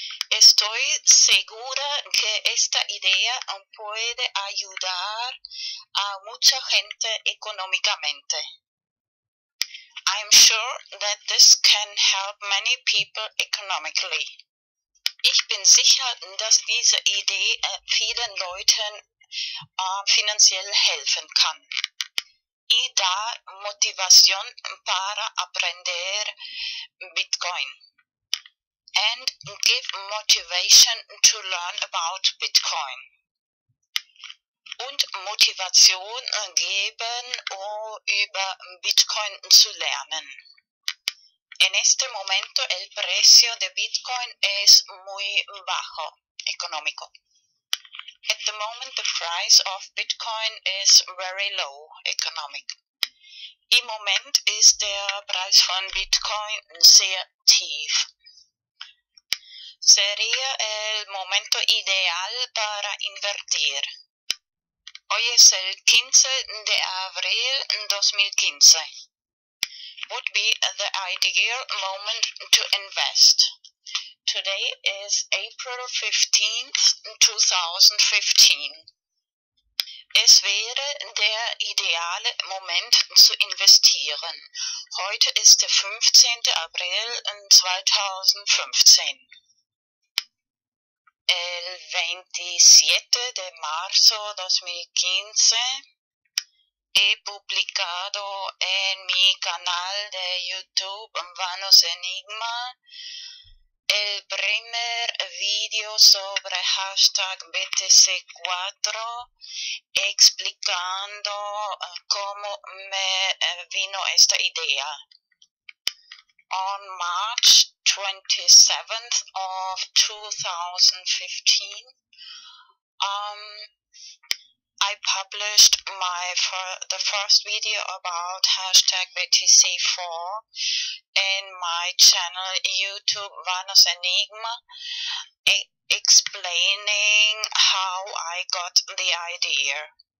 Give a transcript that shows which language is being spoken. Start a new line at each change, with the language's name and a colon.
Spanish: Estoy segura que esta idea puede ayudar a mucha gente económicamente.
English: I'm sure that this can help many people economically.
German: Ich bin sicher, dass diese Idee vielen Leuten finanziell helfen kann.
Spanish: Y da motivación para aprender Bitcoin.
English: And give motivation to learn about Bitcoin.
German: Und Motivation geben, über Bitcoin zu lernen.
Spanish: En este momento el precio de Bitcoin es muy bajo, económico.
English: At the moment the price of Bitcoin is very low, economic.
German: Im Moment ist der Preis von Bitcoin sehr tief.
Spanish: Sería el momento ideal para invertir. Hoy es el 15 de abril 2015.
English: Would be the ideal moment to invest. Today is April 15th, 2015.
German: Es wäre der ideale Moment zu investieren. Heute ist der 15. April 2015.
Spanish: El 27 de marzo 2015 he publicado en mi canal de YouTube Vanos Enigma el primer video sobre #BTC4 explicando cómo me vino esta idea.
English: On March 27th of 2015, I published the first video about #BTC4 in my channel YouTube Vanos Enigma, explaining how I got the idea.